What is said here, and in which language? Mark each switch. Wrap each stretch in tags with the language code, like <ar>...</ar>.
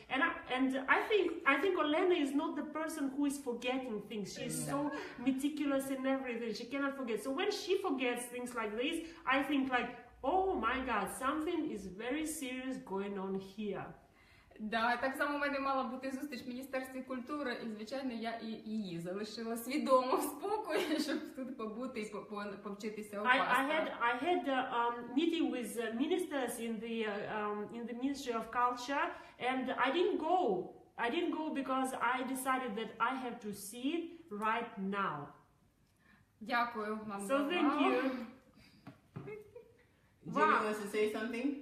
<en>And I think Olena is not the person who is forgetting things. She is so meticulous in everything. She cannot forget. So when she forgets things like this, I think like, oh my God, something is very serious going on here.</en> <uk>Да, так само в мене мала бути зустріч в Міністерстві культури, і, звичайно, я і її залишила свідомо в спокої, щоб тут побути і повчитися у пастора.</uk> <en>I had a meeting with ministers in the Ministry of Culture, and I didn't go. I didn't go because I decided that I have to see it right now.</en> <uk>Дякую вам.</uk> <en>So thank you. Julie wants to say something?</en>